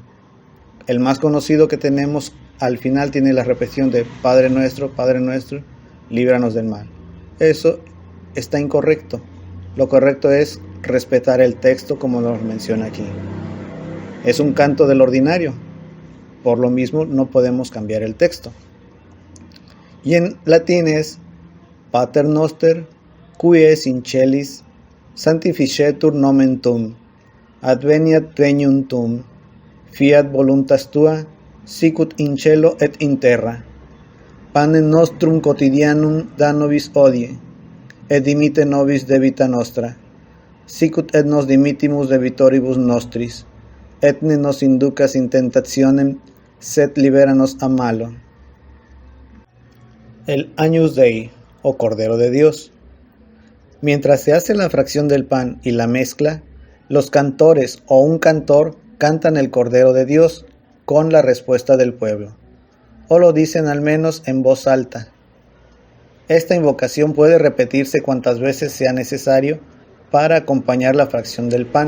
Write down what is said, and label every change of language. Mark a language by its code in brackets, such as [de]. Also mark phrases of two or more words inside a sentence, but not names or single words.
[es] El más conocido que tenemos al final tiene la repetición de Padre nuestro, líbranos del mal. Eso está incorrecto. Lo correcto es respetar el texto como nos menciona aquí. Es un canto del ordinario. Por lo mismo no podemos cambiar el texto. Y en latín es [la] Pater noster, qui es in celis, sanctificetur nomen tuum, adveniat regnum tuum, fiat voluntas tua, sicut in cielo et in terra. Panem nostrum quotidianum da nobis hodie, et dimitte nobis debita nostra, sicut et nos dimittimus debitoribus nostris, et ne nos inducas in tentationem, sed liberanos a malo. [es] El Agnus Dei, o Cordero de Dios. Mientras se hace la fracción del pan y la mezcla, los cantores o un cantor cantan el Cordero de Dios con la respuesta del pueblo, o lo dicen al menos en voz alta. Esta invocación puede repetirse cuantas veces sea necesario para acompañar la fracción del pan.